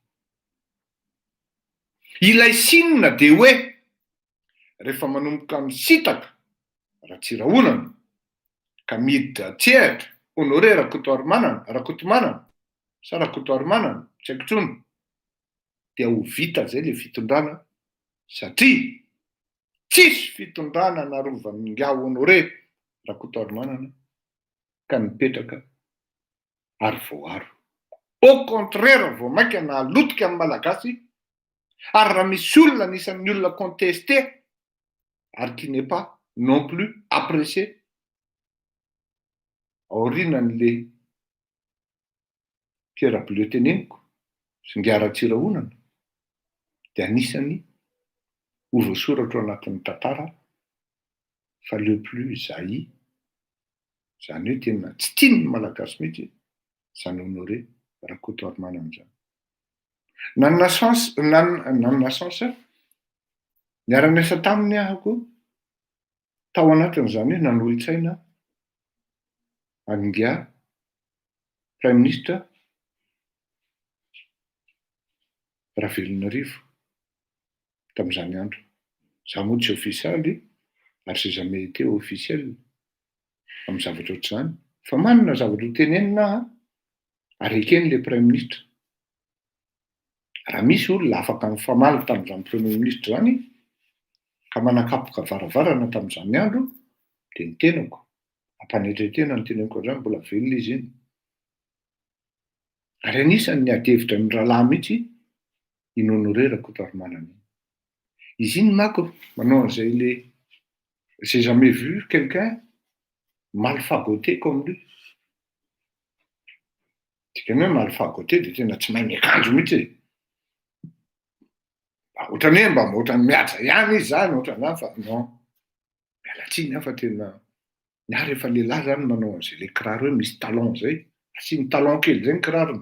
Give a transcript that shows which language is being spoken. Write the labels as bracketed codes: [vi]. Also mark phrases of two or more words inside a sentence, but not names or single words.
[mg] Ilay sinina dia hoe rehefa manomboka misitaka Ratsirahonana ka miditra tsehatra Honoré Rakotomanana sa Rakotoarimanana tsy haiko intsony dia ho vita zay le fitondrana satria tsisy fitondrana narovan'ny ngia Honoré Rakotoarimanana ka nipetraka ary voaro. [fr] Au contraire [mg] vao maika nahalotika amin'ny malagasy ary raha misy olona anisan'ny olona contesté ary [fr] qui n'est pas non plus apprécié [mg] aorinan'le Pierre Bleu teneniko sy ngia Ratsirahonana dia anisany ho voasoratra ao anatin'ny tantara fa [fr] le plus [mg] zahi izany hoe tena tsy tian'ny malagasy mihitsy izany Honoré Rakotoarimanana izany. Nanana chance niara-niasa taminy ahako tao anatin'izany hoe nanolo-tsaina an'ngia [fr] Prime Ministre [mg] Ravelonarivo tamin'izany andro. Za moa tsy ofisialy ary [fr] j'ai jamais été officiel [mg] amin'ny zavatra ohatr'izany. Fa manana zavatra ho tenenina ary ekeny le [fr] Prime Ministre. [mg] Raha misy olona afaka mifamaly tamin'izany [fr] premier ministre [mg] zany ka manakapoka varavarana tamin'izany andro, dia ny tenako ampanetretena ny tenako zany mbola velona izy iny. Ary anisan'ny ady-hevitra ny rahalahy mihitsy iny Honoré Rakotoarimanana iny. Izy iny manko manao an'izay le [fr] j'ai jamais vu quelqu'un mal fagoté comme lui. [mg] Dikany hoe [fr] mal fagoté [mg] dia tena tsy mahay miakanjo mihitsy e. Ohatrany hoe mba ohatrany mihaja ihany izy zany, ohatran'izany fa non. Miala tsiny aho fa tena na rehefa lehilahy zany manao an'izay le kiraro hoe misy talon zay, asiany talon kely zay ny kirarony.